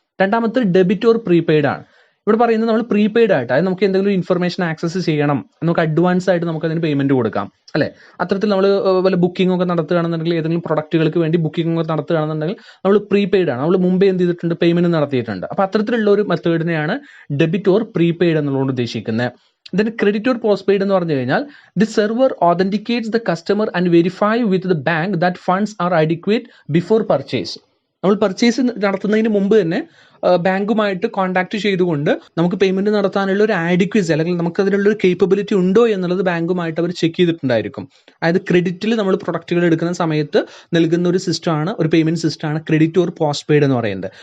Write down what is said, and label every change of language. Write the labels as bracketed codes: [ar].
[ml] രണ്ടാമത്തെ debit or prepaid ആണ്. ഇവിടെ പറയുന്നത് നമ്മൾ പ്രീപെയ്ഡ് ആയിട്ട്, അതായത് നമുക്ക് എന്തെങ്കിലും ഇൻഫർമേഷൻ ആക്സസ് ചെയ്യണം, നമുക്ക് അഡ്വാൻസ് ആയിട്ട് നമുക്ക് അതിന് പേയ്മെന്റ് കൊടുക്കാം അല്ലെ. അത്തരത്തിൽ നമ്മൾ വല്ല ബുക്കിംഗ് ഒക്കെ നടത്തുകയാണെന്നുണ്ടെങ്കിൽ, ഏതെങ്കിലും പ്രൊഡക്റ്റുകൾക്ക് വേണ്ടി ബുക്കിംഗ് ഒക്കെ നടത്തുകയാണെന്നുണ്ടെങ്കിൽ നമ്മൾ പ്രീപെയ്ഡ് ആണ്, നമ്മൾ മുമ്പേ എന്ത് ചെയ്തിട്ടുണ്ട്, പേയ്മെന്റ് നടത്തിയിട്ടുണ്ട്. അപ്പൊ അത്തരത്തിലുള്ള ഒരു മെത്തേഡിനെയാണ് ഡെബിറ്റ് ഓർ പ്രീപെയ്ഡ് എന്നുള്ളത് ഉദ്ദേശിക്കുന്നത്. [en] Then credit or postpaid [ml] എന്ന് പറഞ്ഞു കഴിഞ്ഞാൽ [en] the server authenticates the customer and verify with the bank that funds are adequate before purchase. [ml] നമ്മൾ പർച്ചേസ് നടത്തുന്നതിന് മുമ്പ് തന്നെ ബാങ്കുമായിട്ട് കോൺടാക്ട് ചെയ്തുകൊണ്ട് നമുക്ക് പേയ്മെന്റ് നടത്താനുള്ള ഒരു ആഡിക്വസി അല്ലെങ്കിൽ നമുക്ക് അതിനുള്ള ഒരു കേപ്പബിലിറ്റി ഉണ്ടോ എന്നുള്ളത് ബാങ്കുമായിട്ട് അവർ ചെക്ക് ചെയ്തിട്ടുണ്ടായിരിക്കും. അതായത് ക്രെഡിറ്റിൽ നമ്മൾ പ്രൊഡക്റ്റുകൾ എടുക്കുന്ന സമയത്ത് നൽകുന്ന ഒരു സിസ്റ്റമാണ്, ഒരു പേയ്മെന്റ് സിസ്റ്റമാണ് ക്രെഡിറ്റ് ഓർ പോസ്റ്റ് പെയ്ഡ് എന്ന് പറയുന്നത്.